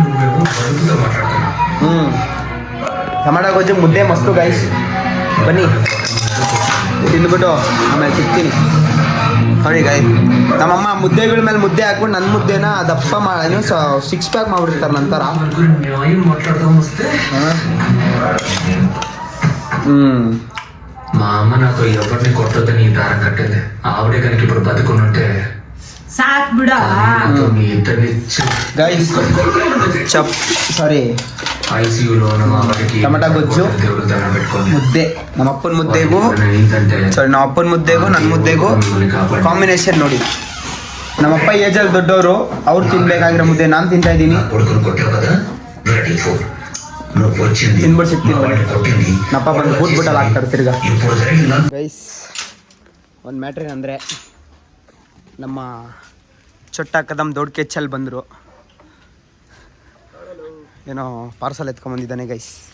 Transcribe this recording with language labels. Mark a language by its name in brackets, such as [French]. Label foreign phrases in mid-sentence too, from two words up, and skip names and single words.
[Kannada] ಟೊಮೆಟೊ ಗೊಜ್ಜು ಮುದ್ದೆ ಮಸ್ತು ಗೈಸ್. ಬನ್ನಿ ತಿಂದ್ಬಿಟ್ಟು ಆಮೇಲೆ ಸಿಗ್ತೀನಿ ನೋಡಿ ಗಾಯ್. ನಮ್ಮಮ್ಮ ಮುದ್ದೆಗಳ ಮೇಲೆ ಮುದ್ದೆ ಹಾಕ್ಬಿಟ್ಟು ನನ್ನ ಮುದ್ದೆನ ದಪ್ಪ ಮಾಡಿ 6 ಪ್ಯಾಕ್ ಮಾಡ್ಬಿಡ್ತಾರೆ ನಂತರ. [Telugu] మా అమ్మ నాతో ఎవరిని కొట్టొద్దని ఈ దారం కట్టింది. ఆవిడే కనుక ఇప్పుడు బతుకునుంటే సాక్ బిడా నాతో మీ ఇద్దరిని సారీ ఐసీయూలోను ఆవిడకి [Kannada] టమాటా ಗೊಜ್ಜು [Telugu] దేవుడు దండం పెట్టుకొని [Kannada] ಮುದ್ದೆ. ನಮ್ಮ ಅಪ್ಪನ ಮುದ್ದೆಗೂ ನಮ್ಮ ಅಪ್ಪನ ಮುದ್ದೆಗೂ ನನ್ನ ಮುದ್ದೆಗೂ ಕಾಂಬಿನೇಷನ್ ನೋಡಿ. ನಮ್ಮಪ್ಪ ಏಜಲ್ಲಿ ದೊಡ್ಡವರು, ಅವ್ರು ತಿನ್ಬೇಕಾಗಿರೋ ಮುದ್ದೆ ನಾನು ತಿಂತಾ ಇದ್ದೀನಿ. [Telugu] కొడుకుని కొట్టావు కదా, [Kannada] ತಿನ್ಬಿಟ್ಟು ಸಿಗ್ತೀನಿ. ನಪ್ಪ ಬಂದು ಬೂಟ್ಬಿಟ್ಟಲ್ಲಿ ಹಾಕ್ತಾರೆ ತಿರ್ಗಾ. ಗೈಸ್, ಒಂದು ಮ್ಯಾಟ್ರ್ ಏನಂದರೆ, ನಮ್ಮ ಚೊಟ್ಟ ಕದಮ್ ದೊಡ್ಡ ಕೆಚ್ಚಲ್ಲಿ ಬಂದರು. ಏನೋ ಪಾರ್ಸಲ್ ಎತ್ಕೊಂಬಂದಿದ್ದಾನೆ ಗೈಸ್.